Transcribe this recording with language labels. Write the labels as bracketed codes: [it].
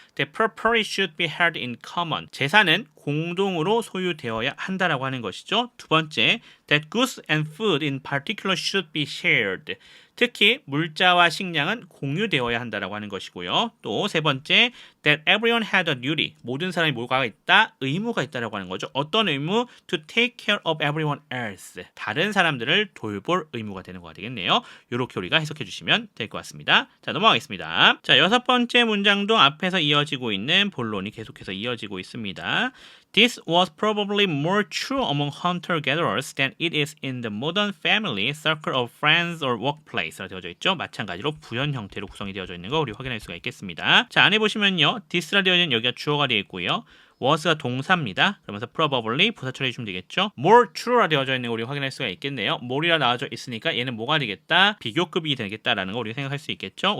[en] The property should be held in common. [ko] 재산은 공동으로 소유되어야 한다라고 하는 것이죠. 두 번째, [en] that goods and food in particular should be shared. [ko] 특히 물자와 식량은 공유되어야 한다라고 하는 것이고요. 또 세 번째, [en] that everyone had a duty. [ko] 모든 사람이 뭐가 있다? 의무가 있다라고 하는 거죠. 어떤 의무? [en] To take care of everyone else. [ko] 다른 사람들을 돌볼 의무가 되는 거가 되겠네요. 이렇게 우리가 해석해 주시면 될 것 같습니다. 자, 넘어가겠습니다. 자, 여섯 번째 문장도 앞에서 이어지고 있는 본론이 계속해서 이어지고 있습니다. [en] This was probably more true among hunter-gatherers than it is in the modern family, circle of friends or workplace [ko] 라고 되어져 있죠. 마찬가지로 부연 형태로 구성이 되어져 있는 거 우리 확인할 수가 있겠습니다. 자, 안에 보시면요. this라 되어 있는 여기가 주어가 되어 있고요. was가 동사입니다. 그러면서 probably 부사 처리해 주시면 되겠죠. more true라 되어져 있는 거 우리 확인할 수가 있겠네요. more이라 나와져 있으니까 얘는 뭐가 되겠다? 비교급이 되겠다라는 거 우리가 생각할 수 있겠죠.